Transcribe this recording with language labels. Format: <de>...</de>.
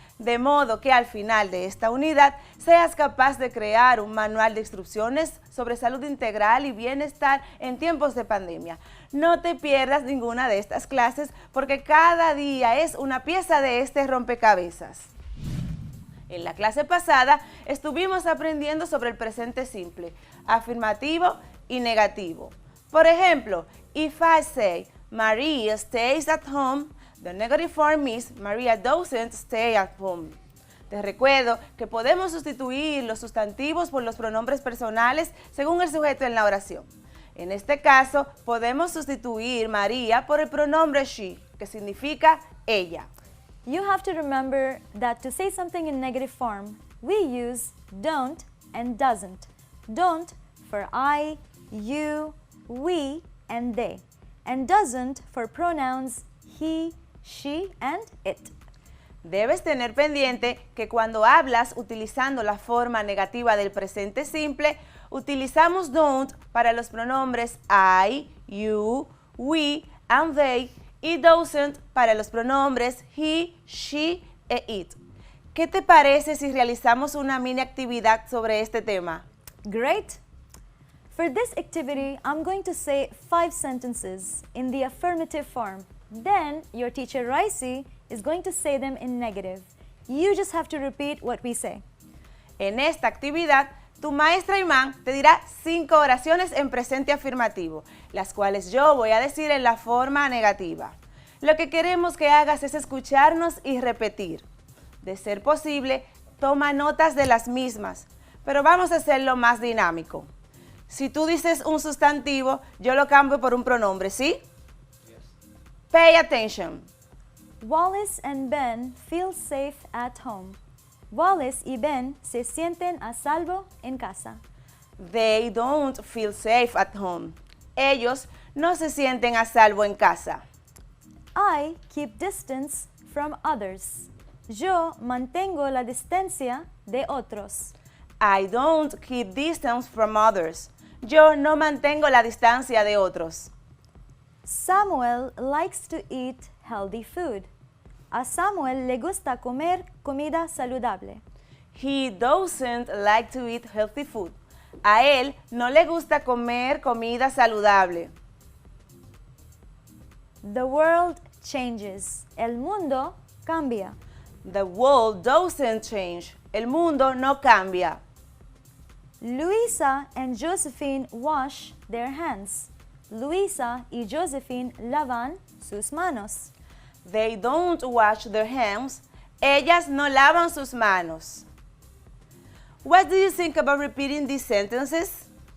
<es>De modo que al final de esta unidad seas capaz de crear un manual de instrucciones sobre salud integral y bienestar en tiempos de pandemia. No te pierdas ninguna de estas clases porque cada día es una pieza de este rompecabezas. En la clase pasada estuvimos aprendiendo sobre el presente simple, afirmativo y negativo. Por ejemplo,</es> <en>if I say Maria stays at home, the negative form is Maria doesn't stay at home.</en> <es>Te recuerdo que podemos sustituir los sustantivos por los pronombres personales según el sujeto en la oración. En este caso, podemos sustituir María por el pronombre she, que significa ella.</es> <en>You have to remember that to say something in negative form, we use don't and doesn't. Don't for I, you, we, and they. And doesn't for pronouns he, she, and it.</en> <es>Debes tener pendiente que cuando hablas utilizando la forma negativa del presente simple, utilizamos don't para los pronombres</es> <en>I, you, we, and they,</en> <es>y doesn't para los pronombres he, she e it. ¿Qué te parece si realizamos una mini actividad sobre este tema?</es> <en>Great! For this activity, I'm going to say 5 sentences in the affirmative form. Then, your teacher Raicy is going to say them in negative. You just have to repeat what we say.</en> <es>En esta actividad, tu maestra Imán te dirá 5 oraciones en presente afirmativo, las cuales yo voy a decir en la forma negativa. Lo que queremos que hagas es escucharnos y repetir. De ser posible, toma notas de las mismas, pero vamos a hacerlo más dinámico. Si tú dices un sustantivo, yo lo cambio por un pronombre, ¿sí?</es> <en>Yes. Pay attention. Wallace and Ben feel safe at home.</en> <es>Wallace y Ben se sienten a salvo en casa.</es> <en>They don't feel safe at home.</en> <es>Ellos no se sienten a salvo en casa.</es> <en>I keep distance from others.</en> <es>Yo mantengo la distancia de otros.</es> <en>I don't keep distance from others.</en> <es>Yo no mantengo la distancia de otros.</es> <en>Samuel likes to eat healthy food.</en> <es>A Samuel le gusta comer comida saludable.</es> <en>He doesn't like to eat healthy food.</en> <es>A él no le gusta comer comida saludable.</es> <en>The world changes.</en> <es>El mundo cambia.</es> <en>The world doesn't change.</en> <es>El mundo no cambia.</es> <en>Luisa and Josephine wash their hands.</en> <es>Luisa y Josephine lavan sus manos.</es> <en>They don't wash their hands.</en> <es>Ellas no lavan sus manos.</es> <en>What do you think about repeating these sentences?</en>